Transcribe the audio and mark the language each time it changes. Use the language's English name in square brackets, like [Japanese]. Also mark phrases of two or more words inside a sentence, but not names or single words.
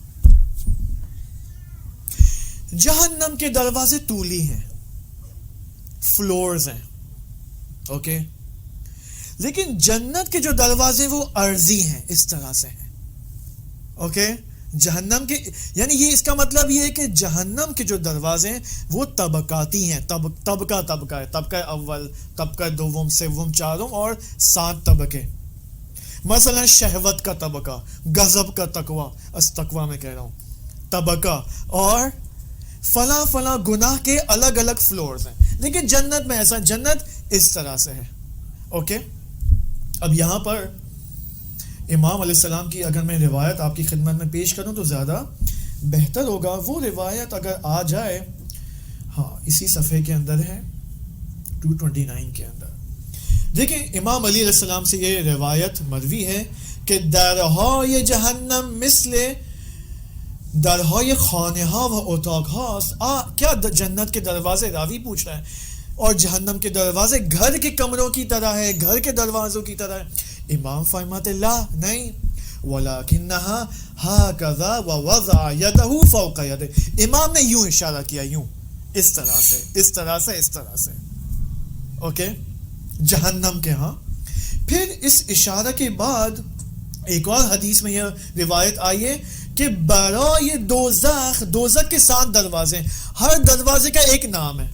[Urdu] جہنم کے دروازے طولی ہیں, فلورز ہیں, اوکے, لیکن جنت کے جو دروازے وہ عرضی ہیں, اس طرح سے ہیں. اوکے, جہنم کے یعنی یہ اس کا مطلب یہ ہے کہ جہنم کے جو دروازے ہیں وہ طبقاتی ہیں, طبقہ ہے, طبقہ اول, طبقہ دوم, سوم, چارم اور 7 طبقے. مثلا شہوت کا طبقہ, غضب کا تقوی میں کہہ رہا ہوں طبقہ, اور فلاں فلاں گناہ کے الگ الگ فلورز ہیں. لیکن جنت میں ایسا, جنت اس طرح سے ہے. اوکے, اب یہاں پر امام علیہ السلام کی اگر میں روایت آپ کی خدمت میں پیش کروں تو زیادہ بہتر ہوگا. وہ روایت اگر آ جائے, ہاں اسی صفحے کے اندر ہے 229 کے اندر. دیکھیں امام علی علیہ السلام سے یہ روایت مروی ہے کہ [Persian] درهای جہنم مثل درهای خانه‌ها و اتاق‌هاست. [Urdu] کیا جنت کے دروازے, راوی پوچھ رہا ہے, اور جہنم کے دروازے گھر کے کمروں کی طرح ہے, گھر کے دروازوں کی طرح ہے. امام فرماتے لا نہیں, [Arabic] وَلَكِنَّهَا هَكَذَا وَوَضَعَ يَدَهُ فَوْقَ يَدِهِ. [Urdu] امام نے یوں اشارہ کیا, یوں, اس طرح سے, اس طرح سے, اس طرح سے. اوکے, جہنم کے ہاں. پھر اس اشارہ کے بعد ایک اور حدیث میں یہ روایت آئی ہے کہ برائے دوزخ, دوزخ کے 7 دروازے ہیں, ہر دروازے کا ایک نام ہے.